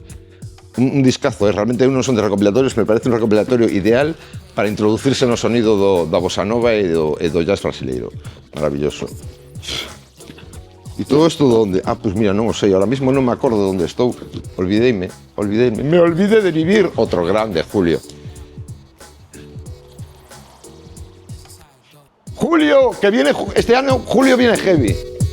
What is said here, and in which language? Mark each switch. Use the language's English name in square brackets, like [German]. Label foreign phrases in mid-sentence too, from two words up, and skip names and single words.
[Spanish] Un discazo, realmente unos son de recopilatorios, me parece un recopilatorio ideal para introducirse [Galician] no sonido da bossa nova e do jazz brasileiro. Maravilloso. E todo isto donde? [Spanish] Pues mira, [Galician] non o sei, [Spanish] ahora mismo [Galician] non me acordo de onde estou. Olvideime. Me olvidé de vivir. Outro grande, Julio. [Spanish] Julio, que viene, este año Julio viene heavy.